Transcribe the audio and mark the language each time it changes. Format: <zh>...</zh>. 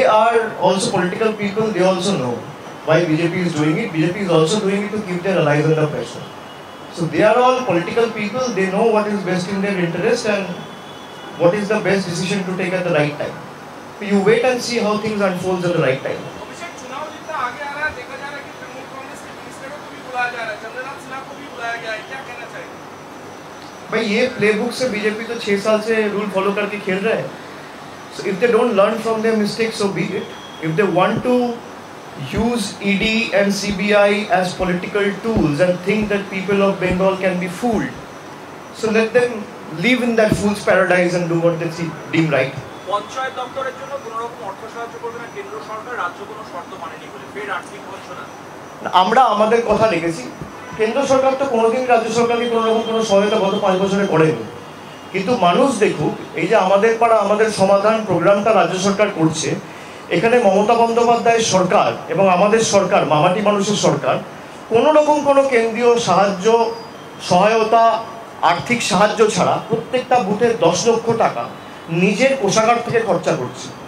<en>they are also political people, they also know why BJP is doing it. BJP is also doing it to keep their allies under pressure. So they are all political people, they know what is best in their interest and what is the best decision to take at the right time. So you wait and see how things unfold at the right time.</en> <hi>अभिषेक, चुनाव जितना आगे आ रहा है देखा जा रहा है कि तृणमूल कांग्रेस के मिनिस्टरों को भी बुलाया जा रहा है, चंद्रनाथ सिन्हा को भी बुलाया गया है, क्या कहना चाहिए? भाई ये प्लेबुक से बीजेपी तो 6 साल से रूल फॉलो करके खेल रहे हैं.</hi> <en>So if they don't learn from their mistakes, so be it. If they want to use ED and CBI as political tools and think that people of Bengal can be fooled, so let them live in that fool's paradise and do what they deem right.</en> <bn>Panchayat দপ্তরের জন্য কোনো রকম অর্থ সাহায্য করবে না কেন্দ্র সরকার, রাজ্য কোনো শর্ত মানেনি বলে ফের আর্থিক বঞ্চনা। আমরা আমাদের কথা রেখেছি, কেন্দ্র সরকার তো কোনোদিন রাজ্য সরকারকে কোনো রকম কোনো সহায়তা গত 5 বছরে করেনি, কিন্তু মানুষ দেখুক এই যে আমাদের পাড়া আমাদের সমাধান প্রোগ্রামটা রাজ্য সরকার করছে, এখানে মমতা বন্দ্যোপাধ্যায়ের সরকার এবং আমাদের সরকার মামাটি মানুষের সরকার কোনো রকম কোনো কেন্দ্রীয় সাহায্য সহায়তা আর্থিক সাহায্য ছাড়া প্রত্যেকটা বুথে 10 লক্ষ টাকা নিজের কোষাগার থেকে খরচা করছে।</bn>